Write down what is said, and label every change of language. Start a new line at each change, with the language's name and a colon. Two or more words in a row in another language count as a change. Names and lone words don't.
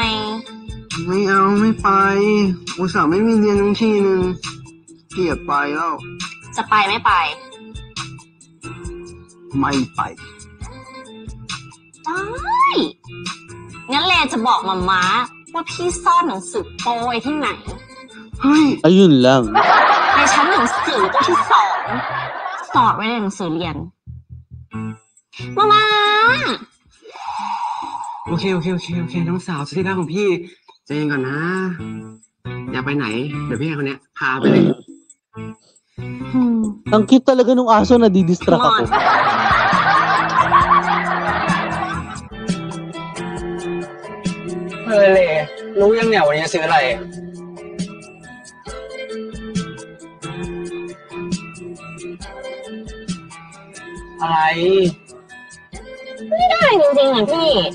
Thai: ไม่เอาไม่ไปอุตส่าห์ไม่มีเรียนทั้งทีนึงเกลียดไปแล้ว จะไปไม่ไปได้งั้นเลจะบอกมาม้าว่าพี่ซ่อนหนังสือโป้ไว้ที่ไหน เฮ้ย
Filipino: ayun lang
Thai: ในชั้นหนังสือที่2สอดไว้ในหนังสือเรียนมา โอเคน้องสาวสุดที่รักของพี่ใจเย็นก่อนนะอยากไปไหนเดี๋ยวพี่คนนี้พาไปเลย
Filipino: ang cute talaga nung aso na didistract ako
Thai: เลยรู้ยังเนี่ยวันนี้ซื้ออะไร ไม่ได้จริงๆอ่ะพี่